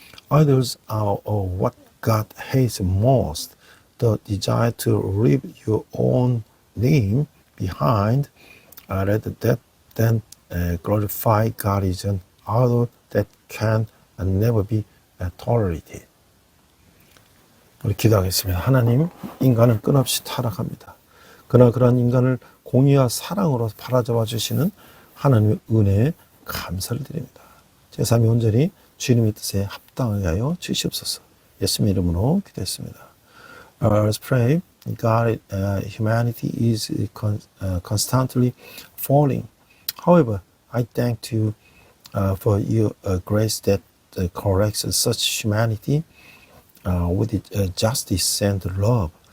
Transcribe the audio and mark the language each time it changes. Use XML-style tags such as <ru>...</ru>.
<en>Idols are what God hates most, the desire to leave your own name behind rather than glorify God is an idol that can never be tolerated.</en> <ko>우리 기도하겠습니다. 하나님, 인간은 끊없이 타락합니다. 그러나 그러한 인간을 공의와 사랑으로 바라잡아 주시는 하나님의 은혜에 감사를 드립니다. 제3이 온전히 주님의 뜻에 합당하게 하여 주시옵소서. 예수님 이름으로 기도했습니다.</ko> <en>Let's pray. God, humanity is constantly falling. However, I thank you for your grace that corrects such humanity with justice and love.</en>